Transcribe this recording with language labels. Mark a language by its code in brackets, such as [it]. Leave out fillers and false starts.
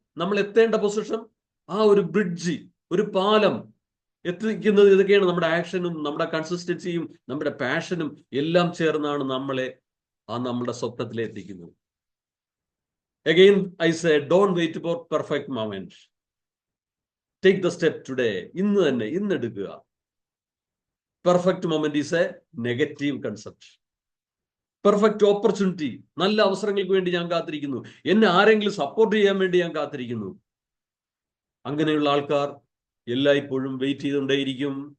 [ml] നമ്മൾ എത്തേണ്ട പൊസിഷൻ, ആ ഒരു ബ്രിഡ്ജ്, ഒരു പാലം എത്തിക്കുന്നത് ഇതൊക്കെയാണ്. നമ്മുടെ ആക്ഷനും നമ്മുടെ കൺസിസ്റ്റൻസിയും നമ്മുടെ പാഷനും എല്ലാം ചേർന്നാണ് നമ്മളെ നമ്മുടെ സ്വപ്നത്തിലെ എത്തിക്കുന്നത്. [en] Again, I say, don't wait for perfect moment. Take the step today. [ml] ഇന്ന് തന്നെ, ഇന്ന് എടുക്കുക. [en] Perfect moment is a negative concept. [ml] Perfect opportunity, നല്ല അവസരങ്ങൾക്ക് വേണ്ടി ഞാൻ കാത്തിരിക്കുന്നു. എന്നെ ആരെങ്കിലും സപ്പോർട്ട് ചെയ്യാൻ വേണ്ടി ഞാൻ കാത്തിരിക്കുന്നു. അങ്ങനെയുള്ള ആൾക്കാർ എല്ലായ്പ്പോഴും വെയിറ്റ് ചെയ്തുകൊണ്ടേയിരിക്കും.